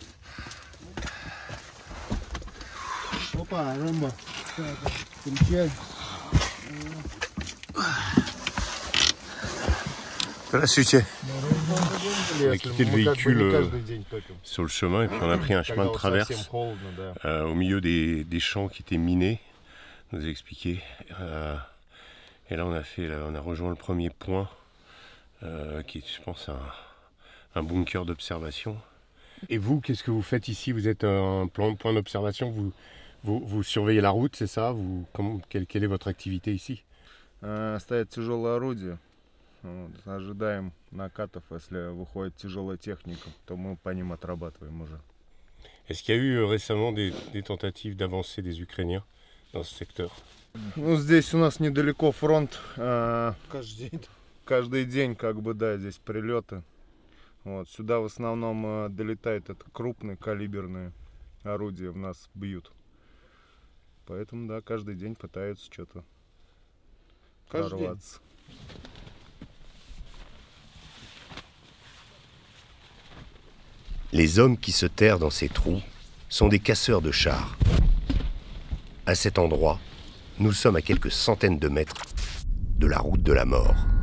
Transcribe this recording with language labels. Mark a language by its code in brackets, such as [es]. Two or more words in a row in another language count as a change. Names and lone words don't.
[ru] Опа, Рэмбо. Встречай. Здравствуйте. [fr] On a quitté le véhicule [ru] Каждый день топим. [fr] sur le chemin et puis on a pris un chemin de [ru] Когда вот [fr] traverse [ru] совсем холодно, да. [fr] au milieu des champs qui étaient minés. On nous a expliqué. Et là on a rejoint le premier point qui est, je pense, un bunker d'observation. Et vous, qu'est-ce que vous faites ici? Vous êtes un point d'observation, vous surveillez la route, c'est ça? Quelle est votre activité ici? [ru] Стоят тяжелые орудия. Вот, ожидаем накатов, если выходит тяжелая техника, то мы по ним отрабатываем уже. Est-ce qu'il y a eu récemment des tentatives d'avancée des Ukrainiens dans ce secteur? Ну, здесь у нас недалеко фронт. Каждый день. Каждый день, как бы, да, здесь прилеты. Вот, сюда в основном долетает это крупные калиберные орудия, в нас бьют. Поэтому, да, каждый день пытаются что-то прорваться. [fr] Les hommes qui se terrent dans ces trous sont des casseurs de chars. À cet endroit, nous sommes à quelques centaines de mètres de la route de la mort.